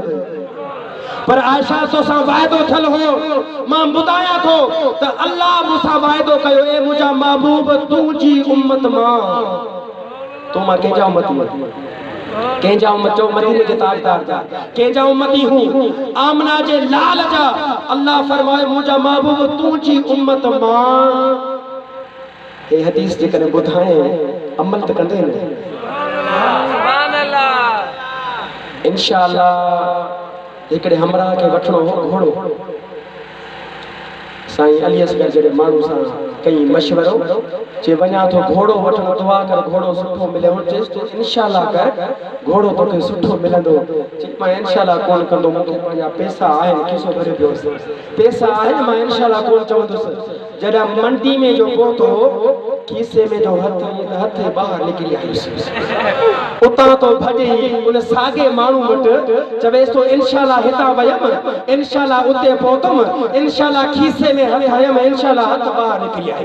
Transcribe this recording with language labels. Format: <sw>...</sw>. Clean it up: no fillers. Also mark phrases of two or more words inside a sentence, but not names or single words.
<sd>पर आयशा तो सां वाइदो थियल हो, मां ॿुधायां थो त अल्लाह मूंसां वाइदो कयो, ए मुंहिंजा महबूब तुंहिंजी उम्मत मां, तूं मां कंहिंजा उम्मती, कंहिंजा उम्मत चओ मदीने जे ताजदार जा, कंहिंजा उम्मती हूं आमना जे लाल जा। अल्लाह फरमाए मुंहिंजा महबूब तुंहिंजी उम्मत मां। हे हदीस जे करे ॿुधाए अमल त कंदे न,</sd> <ar>سبحان الله.</ar> <sd>इंशाअल्लाह हिकिड़े हमरा के वठणो हो घोड़ो, साईं अली असगर जड़े माण्हू सां कई मशवरो, चे वञा तो घोड़ो वठण, दुआ कर घोड़ो सुठो मिले। चेस तो इंशाअल्लाह कर घोड़ो तोखे सुठो मिलंदो। मां इंशाअल्लाह कोन कंदो, मूंखे पंहिंजा पैसा आहिनि, खीसो भरे पियो, पैसा आहिनि, मां इंशाअल्लाह कोन चवंदुसि। जॾहिं मंडी में जो पहुतो, खीसे में जो हथ ॿाहिरि निकिरी आयुसि, उतां तो भॼी उन साॻे माण्हू वटि चवेसि तो इंशाअल्लाह हितां वयमि, इंशाअल्लाह उते पहुतमि, इंशाअल्लाह खीसे में हथ हयमि, इंशाअल्लाह हथ ॿाहिरि निकिरी आई।</sd>